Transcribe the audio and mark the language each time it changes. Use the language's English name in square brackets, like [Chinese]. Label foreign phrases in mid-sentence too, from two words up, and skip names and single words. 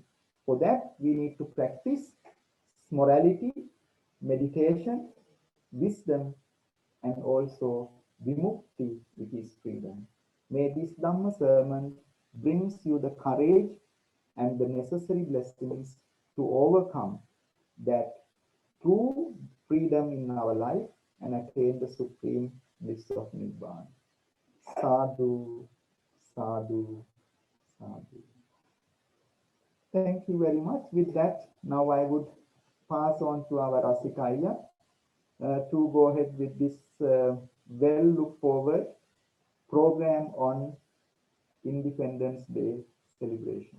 [English] For that, we need to practice morality, meditation, wisdom, and also vimukti, which is freedom. May this Dhamma sermon brings you the courage and the necessary blessings to overcome that true freedom in our life and attain the supreme bliss of Nibbana. [Pali] Sadhu, sadhu, sadhu. [English] Thank you very much. With that, now I would pass on to our Rasikaya to go ahead with this well look forward program on Independence Day celebration.